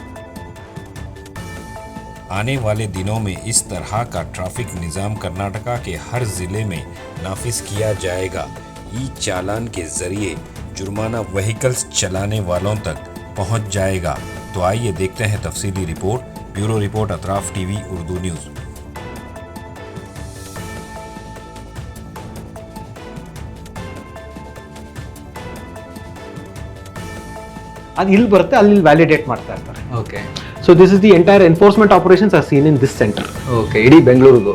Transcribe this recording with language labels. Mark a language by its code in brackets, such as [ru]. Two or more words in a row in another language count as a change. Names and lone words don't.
[ur] آنے والے دنوں میں اس طرح کا ٹریفک نظام کرناٹکا کے ہر ضلعے میں نافذ کیا جائے گا. ای چالان کے ذریعے جرمانہ وہیکلز چلانے والوں تک پہنچ جائے گا. تو آئیے دیکھتے ہیں تفصیلی رپورٹ۔ بیورو رپورٹ اطراف ٹی وی اردو نیوز. [kn] ಅದು ಇಲ್ಲಿ ಬರುತ್ತೆ, ಅಲ್ಲಿ ವ್ಯಾಲಿಡೇಟ್ ಮಾಡ್ತಾ ಇರ್ತಾರೆ. ಓಕೆ, [en] So this is the entire enforcement operations are seen in this center. [kn] ಓಕೆ, ಇಡೀ ಬೆಂಗಳೂರುದು.